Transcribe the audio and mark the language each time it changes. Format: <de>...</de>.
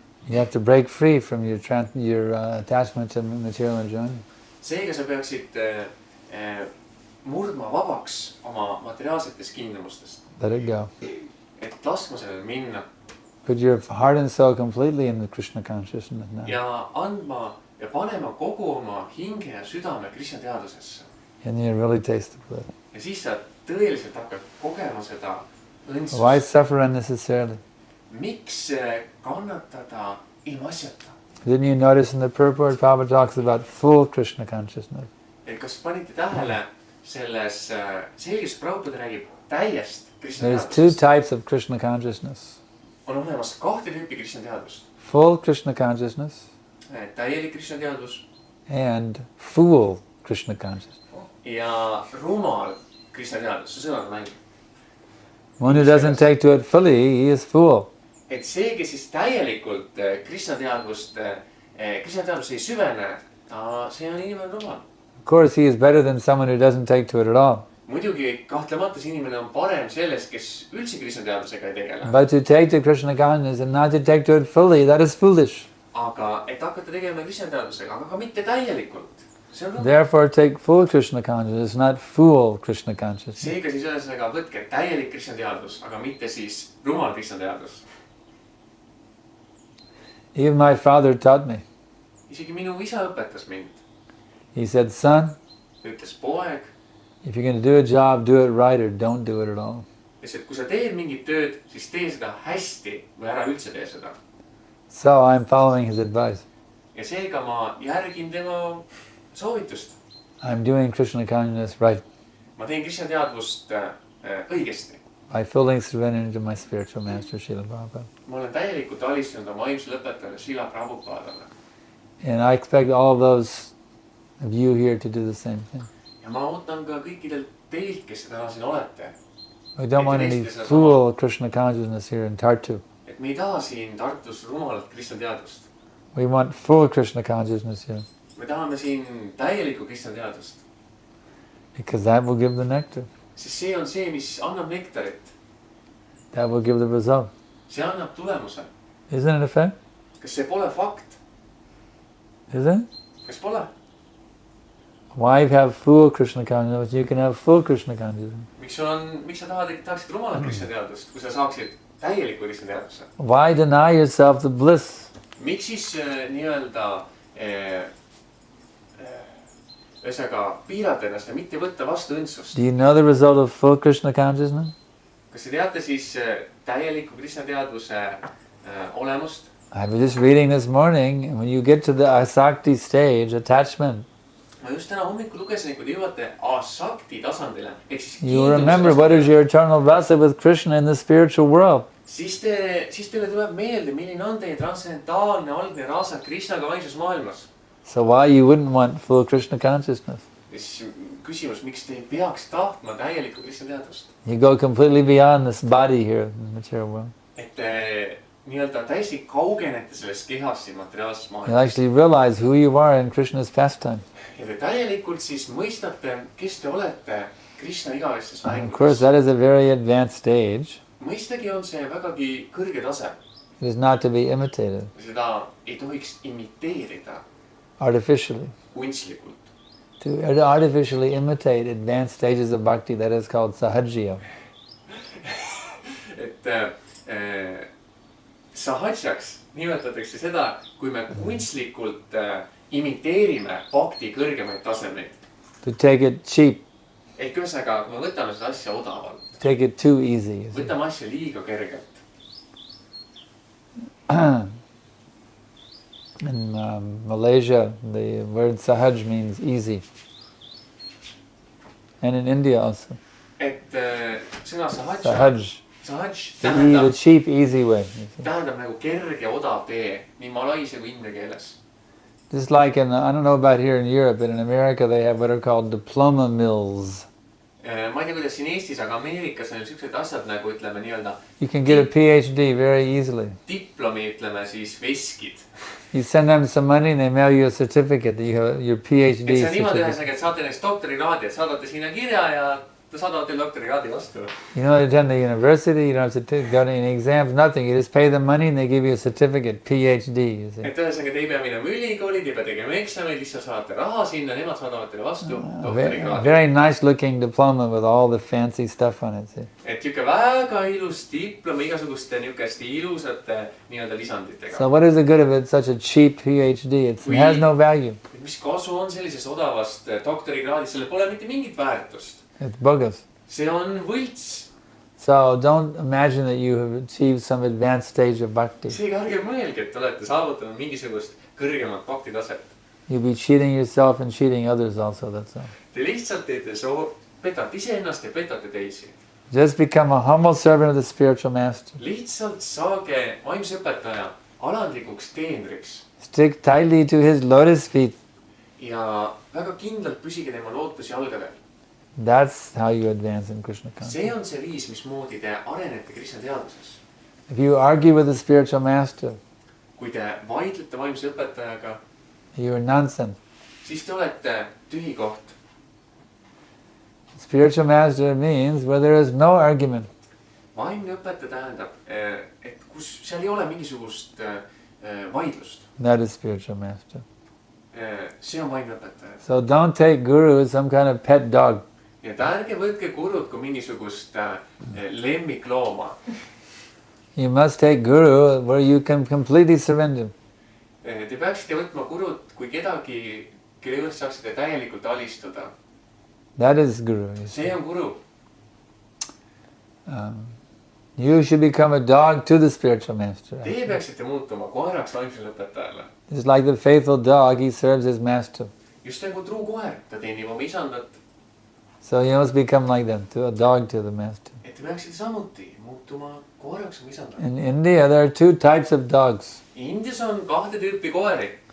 <en>You have to break free from your attachment to material enjoyment.</en> <et>Seega sa peaksid murdma vabaks oma materiaalsetest kiindumustest.</et> <en>Let it go.</en> <et>Et laskma sellele minna.</et> <en>Put your heart and soul completely in the Krishna consciousness now.</en> <et>Ja andma ja panema kogu oma hinge ja südame Krishna teadvusesse.</et> <en>And you really taste the bliss.</en> <et>Ja siis sa tõeliselt hakkad kogema seda õndsust.</et> <en>Why suffer unnecessarily?</en> <et>Miks kannatada ilma asjata?</et> <en>Didn't you notice in the purport, Prabhupada talks about full Krishna consciousness?</en> <et>Et kas panite tähele selles selges Prabhupada räägib täiest Krishna</et> <en>There's two</en> <et>teadvusest?</et> <en>types of Krishna consciousness.</en> <et>On olemas kahte tüüpi Krishna teadvust.</et> <en>Full Krishna consciousness</en> <et>Täielik Krishna teadvus</et> <en>and fool Krishna consciousness.</en> <et>ja rumal Krishna teadvus. See sõnad mängib.</et> <en>One who doesn't take to it fully, he is fool.</en> <et>Et see, kes siis täielikult Krishna teadvust ei süvene, see on inimene rumal.</et> <en>Of course, he is better than someone who doesn't take to it at all.</en> <et>Muidugi kahtlemata see inimene on parem sellest, kes üldse Krishna teadvusega ei tegele.</et> <en>But to take to Krishna consciousness and not to take to it fully, that is foolish.</en> <et>Aga et hakata tegema Krishna teadvusega, aga ka mitte täielikult. See on rumal.</et> <en>Therefore, take full Krishna consciousness, not fool Krishna consciousness.</en> <et>Seega siis ühesõnaga võtke täielik Krishna teadvus, aga mitte siis rumal Krishna teadvus.</et> <en>Even my father taught me.</en> <et>Isegi minu isa õpetas mind.</et> <en>He said, son,</en> <et>Ütles poeg,</et> <en>if you're going to do a job, do it right or don't do it at all.</en> <et>et kui sa teed mingit tööd, siis tee seda hästi või ära üldse tee seda.</et> <en>So I'm following his advice.</en> <et>Ja seega ma järgin tema soovitust.</et> <en>I'm doing Krishna consciousness right</en> <et>Ma teen Krishna teadvust õigesti.</et> <en>by fully surrendering to my spiritual master, Srila Prabhupada.</en> <et>Ma olen täielikult alistunud oma vaimsele õpetajale Srila Prabhupadale.</et> <en>And I expect all of those of you here to do the same thing.</en> <et>Ja ma ootan ka kõikidelt teilt, kes täna siin olete.</et> <en>We don't want any fool Krishna consciousness here in Tartu.</en> <et>Et me ei taha siin Tartus rumalat Krishna teadvust.</et> <en>We want full Krishna consciousness here.</en> <et>Me tahame siin täielikku Krishna teadvust.</et> <en>Because that will give the nectar.</en> <et>Sest see on see, mis annab nektarit.</et> <en>That will give the result.</en> <et>See annab tulemuse.</et> <en>Isn't it a fact?</en> <et>Kas see pole fakt?</et> <en>Isn't it?</en> <et>Kas pole?</et> <en>Why have full Krishna consciousness? You can have full Krishna consciousness.</en> <et>Miks sa tahaksid rumalat Krishna teadvust, kui sa saaksid täielikku Krishna teadvuse?</et> <en>Why deny yourself the bliss?</en> <et>Miks siis nii-öelda ühesõnaga piirata ennast ja mitte võtta vastu õndsust?</et> <en>Do you know the result of full Krishna consciousness?</en> <et>Kas te teate siis täieliku Krishna teadvuse olemust?</et> <en>I was just reading this morning, and when you get to the asakti stage, attachment,</en> <et>Ma just täna hommikul lugesin, kui te jõuate asakti tasandile, ehk siis</et> <en>you remember what is your eternal rasa with Krishna in the spiritual world.</en> <et>siis teile tuleb meelde, milline on teie transcendentaalne algne rasa Krishnaga vaimses maailmas.</et> <en>So why you wouldn't want full Krishna consciousness?</en> <et>Siis küsimus, miks te ei peaks tahtma täielikku Krishna teadvust?</et> <en>You go completely beyond this body here in the material world.</en> <et>Et nii-öelda täiesti kaugenete sellest kehast siin materiaalses</et> <en>You</en> <et>maailmas.</et> <en>actually realize who you are in Krishna's pastime.</en> <et>Ja te täielikult siis mõistate, kes te olete Krishna igavestes</et> <en>And of course,</en> <et>mängudes.</et> <en>that is a very advanced stage.</en> <et>Mõistagi on see vägagi kõrge tase.</et> <en>It is not to be imitated</en> <et>Seda ei tohiks imiteerida</et> <en>artificially.</en> <et>kunstlikult.</et> <en>to artificially imitate advanced stages of bhakti, that is called sahajya.</en> <et>et sahajjaks nimetatakse seda, kui me kunstlikult imiteerime bhakti kõrgemaid tasemeid.</et> <en>To take it cheap,</en> <et>ehk ühesõnaga, kui me võtame seda asja odavalt,</et> <en>take it too easy.</en> <et>võtame asja liiga kergelt.</et> <en>In Malaysia, the word sahaj means easy. And in India also.</en> <et>et sõna</et> <en>Sahaj.</en> <et>sahaj</et> <en>The cheap, easy way.</en> <et>tähendab nagu kerge, odav tee, nii malaisia kui india keeles.</et> <en>Just like in, I don't know about here in Europe, but in America they have what are called diploma mills.</en> <et>ma ei tea, kuidas siin Eestis, aga Ameerikas on sellised asjad nagu ütleme nii-öelda</et> <en>You can get a PhD very easily.</en> <et>diplomi, ütleme siis veskid.</et> <en>You send them some money and they mail you a certificate that you have your PhD</en> <et>et see on niimoodi</et> <en>certificate.</en> <et>ühesõnaga, et saate näiteks doktorikraadi, et saadate sinna kirja ja saadavad teile doktorikraadi vastu.</et> <en>You don't attend the university, you don't have to go to any exams, nothing. You just pay the money and they give you a certificate, PhD. You see.</en> <et>et ühesõnaga, te ei pea minema ülikooli, te ei pea tegema eksameid, lihtsalt saadate raha sinna, nemad saadavad teile vastu doktorikraadi.</et> <en>Very nice looking diploma with all the fancy stuff on it.</en> <et>See. et niisugune väga ilus diplom igasuguste niisuguste ilusate nii-öelda lisanditega.</et> <en>So what is the good of it? Such a cheap PhD. It has no value.</en> <et>mis kasu on sellisest odavast doktorikraadist, sellel pole mitte mingit väärtust.</et> <en>It's bogus.</en> <et>see on võlts.</et> <en>So don't imagine that you have achieved some advanced stage of bhakti.</en> <et>seega ärge mõelge, et te olete saavutanud mingisugust kõrgemat bhakti taset.</et> <en>You'll be cheating yourself and cheating others also, that's all.</en> <et>Te lihtsalt teete petate iseennast ja petate teisi.</et> <en>Just become a humble servant of the spiritual master.</en> <et>lihtsalt saage vaimse õpetaja alandlikuks teenriks.</et> <en>Stick tightly to his lotus feet.</en> <et>ja väga kindlalt püsige tema lootusjalgadel.</et> <en>That's how you advance in Krishna consciousness.</en> <et>see on see viis, mismoodi te arenete Krishna teadvuses.</et> <en>If you argue with the spiritual master,</en> <et>kui te vaidlete vaimse õpetajaga,</et> <en>you're nonsense.</en> <et>siis te olete tühi koht.</et> <en>Spiritual master means where there is no argument.</en> <et>vaimne õpetaja tähendab, et kus seal ei ole mingisugust vaidlust.</et> <en>That is spiritual master.</en> <et>see on vaimne õpetaja.</et> <en>So don't take guru as some kind of pet dog.</en> <et>ja ärge võtke gurut kui mingisugust lemmiklooma.</et> <en>You must take guru where you can completely surrender.</en> <et>Te peaksite võtma gurut kui kedagi, kelle juures saaksite täielikult alistuda.</et> <en>That is guru. You see.</en> <et>see on guru.</et> <en>You should become a dog to the spiritual master.</en> <et>Teie peaksite muutuma koeraks vaimsele õpetajale.</et> <en>It's like the faithful dog, he serves his master.</en> <et>just nagu truu koer, ta teenib oma isandat.</et> <en>So you must become like that, to a dog to the master.</en> <et>et te peaksite samuti muutuma koeraks oma isandale.</et> <en>In India, there are two types of dogs.</en> <et>Indias on kahte tüüpi koeri.</et>